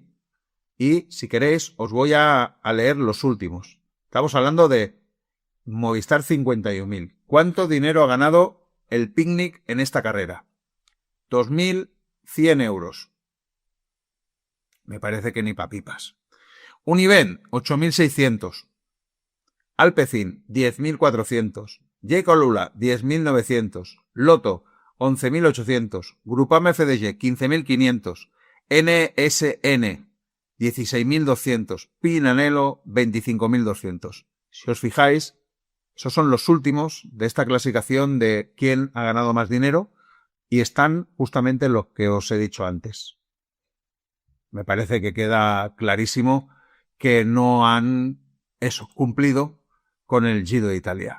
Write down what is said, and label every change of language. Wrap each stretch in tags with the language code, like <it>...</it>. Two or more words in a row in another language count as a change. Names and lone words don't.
<es>Y, si queréis, os voy a leer los últimos. Estamos hablando de Movistar, 51.000. ¿Cuánto dinero ha ganado el Picnic en esta carrera? 2.100 euros. Me parece que ni papipas. Univen, 8.600. Alpecin, 10.400. Jayco Lula, 10.900. Lotto, 11.800. Grupama FDG, 15.500. NSN, 16.200. Pinanello, 25.200. Si os fijáis, esos son los últimos de esta clasificación de quién ha ganado más dinero y están justamente los que os he dicho antes. Me parece que queda clarísimo que no han cumplido con el Giro de Italia.</es>